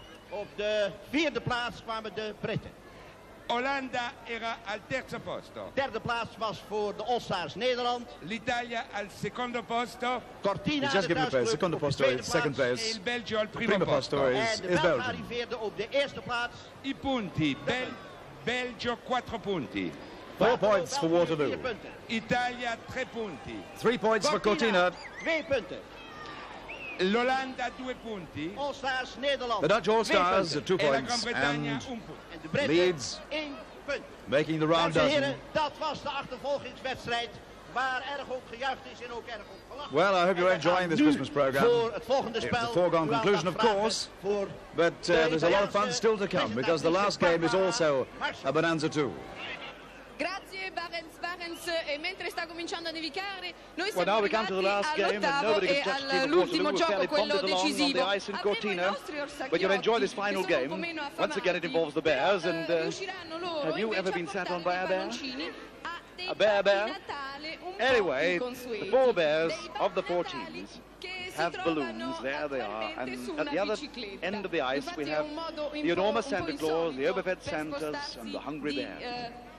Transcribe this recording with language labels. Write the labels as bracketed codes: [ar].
[nl] Op de vierde plaats kwamen de Britten. [it] Olanda era al terzo posto. [nl] Derde plaats was voor de All-Stars Nederland. [it] L'Italia al secondo posto. Cortina [en] just give me place. [it] Secondo posto [en] is second place. [it] Il Belgio al primo posto [en] is Belgium. [nl] Arriveerde op de eerste plaats. [it] I punti. Belgio 4 punti. [en] 4 points for Waterloo. [it] Italia 3 punti. [en] 3 points for Cortina. [nl] 2 punten. [it] L'Olanda 2 punti. [nl] All-Stars Nederland. [en] The Dutch All-Stars 2 points. And Leeds making the round dozen. [nl] Dat was de achtervolgingswedstrijd waar erg op gejuicht is en ook erg op gelachen. [en] Well, I hope you're enjoying this Christmas program. It's a foregone conclusion, of course, but there's a lot of fun still to come because the last game is also a bonanza too. [it] Grazie Barents, e mentre sta cominciando a nevicare, noi [en] Well, now we come to the last game and nobody can touch the team of Waterloo. We're fairly bonded along on the ice in Cortina, but you'll enjoy this final game. Once again it involves the Bears, and have you ever been sat on by a bear? A bear? Anyway, the 4 bears of the 4 teams have balloons, there they are, and at the other end of the ice we have the enormous Santa Claus, the overfed Santas and the hungry bears.